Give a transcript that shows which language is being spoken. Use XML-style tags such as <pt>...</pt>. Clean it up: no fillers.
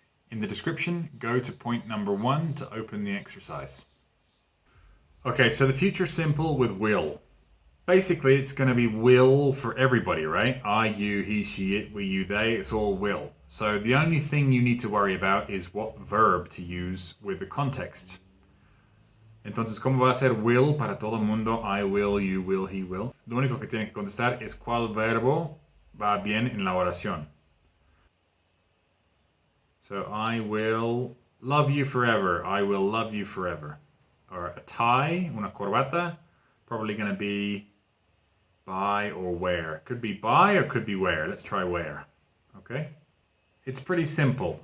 <en>In the description, go to point number 1 to open the exercise. Okay, so the future simple with will. Basically, it's going to be will for everybody, right? I, you, he, she, it, we, you, they. It's all will. So the only thing you need to worry about is what verb to use with the context.</en> <es>Entonces, ¿cómo va a ser will para todo el mundo? I will, you will, he will. Lo único que tienen que contestar es cuál verbo va bien en la oración.</es> <en>So, I will love you forever. I will love you forever. Or a tie, una corbata, probably going to be by or wear. Could be by or could be wear. Let's try wear. Okay? It's pretty simple.</en>